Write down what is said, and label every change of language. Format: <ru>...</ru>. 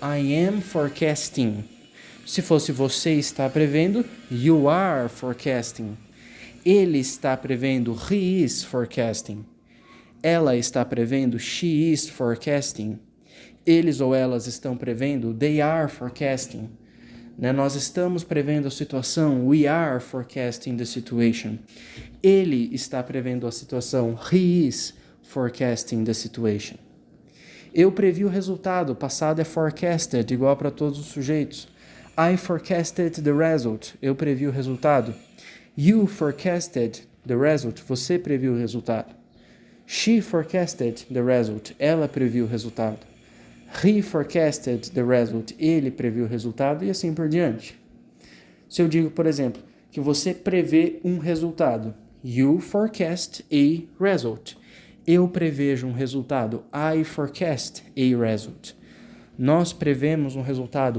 <en>I am forecasting.</en> <pt>Se fosse você está prevendo,</pt> <en>you are forecasting.</en> <pt>Ele está prevendo,</pt> <en>he is forecasting.</en> <pt>Ela está prevendo,</pt> <en>she is forecasting.</en> <pt>Eles ou elas estão prevendo,</pt> <en>they are forecasting.</en> <pt>né? Nós estamos prevendo a situação.</pt> <en>We are forecasting the situation.</en> <pt>Ele está prevendo a situação.</pt> <en>He is forecasting the situation.</en> <pt>Eu previ o resultado. Passado é forecasted, igual para todos os sujeitos.</pt> <en>I forecasted the result.</en> <pt>Eu previ o resultado.</pt> <en>You forecasted the result.</en> <pt>Você previu o resultado.</pt> <en>She forecasted the result.</en> <pt>Ela previu o resultado.</pt> <en>He forecasted the result.</en> <pt>Ele previu o resultado e assim por diante. Se eu digo, por exemplo, que você prevê um resultado.</pt> <en>You forecast a result.</en> <pt>Eu prevejo um resultado.</pt> <en>I forecast a result.</en> <pt>Nós prevemos um resultado.</pt>